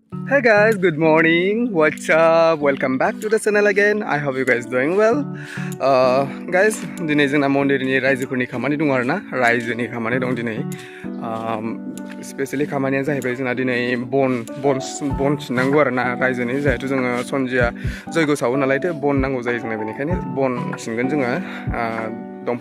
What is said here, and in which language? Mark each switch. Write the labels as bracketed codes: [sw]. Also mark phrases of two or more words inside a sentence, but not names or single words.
[en] Hey guys, good morning. What's up? Welcome back to the channel again. I hope you guys doing well. Guys, [brx] दिनै जोंना मन्दिरनि रायजोफोरनि खामानि दं आरोना रायजोनि खामानि दं दिनै. स्पेशली खामानिया जाहैबाय जोंना दिनै बन सिननांगौ आरोना रायजोनि जिहेतु जोङो सनजिया जयग' सावो नालायथो बन नांगौ जायो जोंना बेनिखायनो बन सिनगोन जोङो दंफां